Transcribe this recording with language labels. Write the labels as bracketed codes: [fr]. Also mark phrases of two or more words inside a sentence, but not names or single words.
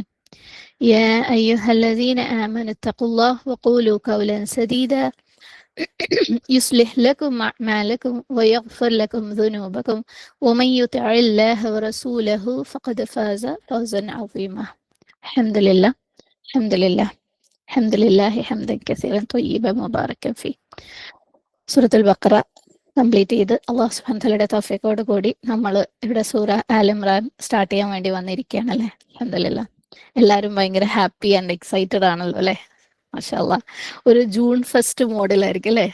[ar] يا أيها الذين آمنوا اتقوا الله وقولوا قولا سديدا يصلح لكم أعمالكم ويغفر لكم ذنوبكم ومن يطع الله ورسوله فقد فاز فوزا عظيما. الحمد لله الحمد لله الحمد لله حمدا كثيرا طيبا مباركا فيه. [ml] സൂറത്തുൽ ബഖറ കംപ്ലീറ്റ് ചെയ്ത് [ar] الله سبحانه [ml] വതആലയുടെ തൗഫീഖോട് കൂടി നമ്മൾ ഇവിടെ സൂറ ആൽ ഇമ്രാൻ സ്റ്റാർട്ട് ചെയ്യാൻ വേണ്ടി വന്നിരിക്കുകയാണ് അല്ലേ. അൽഹംദുലില്ലാഹ് എല്ലാവരും ഭയങ്കര [en] happy and excited [ml] ആണല്ലോ അല്ലേ. [ar] ما شاء الله. [ml] ഒരു [en] June first [ml] മോഡിലായിരിക്കും അല്ലേ.